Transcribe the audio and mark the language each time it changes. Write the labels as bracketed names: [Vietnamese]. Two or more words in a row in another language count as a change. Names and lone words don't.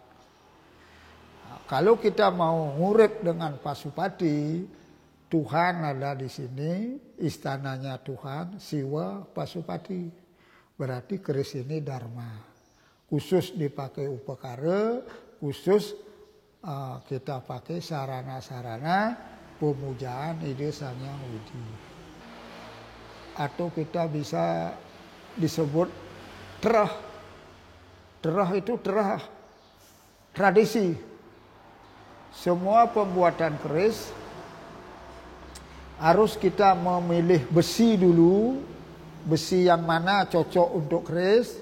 [Indonesian] Nah, kalau kita mau ngurip dengan Pasupati, Tuhan ada di sini, istananya Tuhan, Siwa Pasupati. Berarti keris ini dharma. Khusus dipakai upakara, khusus kita pakai sarana-sarana pemujaan ide sanya widi. Atau kita bisa disebut terah. Terah itu terah tradisi. Semua pembuatan keris harus kita memilih besi dulu, besi yang mana cocok untuk keris.